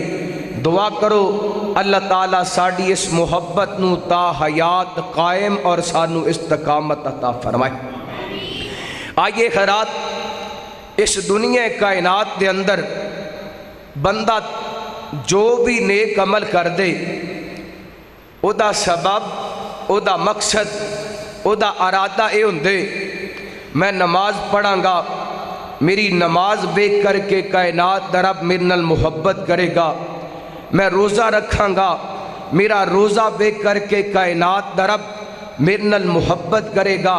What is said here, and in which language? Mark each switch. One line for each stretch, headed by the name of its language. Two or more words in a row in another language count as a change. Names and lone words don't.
Punjabi: دعا کرو اللہ تعالیٰ ساڑی اس محبت نو تا حیات قائم اور سانو استقامت عطا فرمائے۔ آئیے خیرات، اس دنیا کائنات دے اندر بندہ جو بھی نیک عمل کر دے، او دا سبب، او دا مقصد، او دا ارادہ اے ہوندے میں نماز پڑھاں گا، میری نماز دیکھ کر کے کائنات دا رب میرے نال محبت کرے گا، میں روزہ رکھاں گا، میرا روزہ دیکھ کر کے کائنات دا رب میرے نال محبت کرے گا۔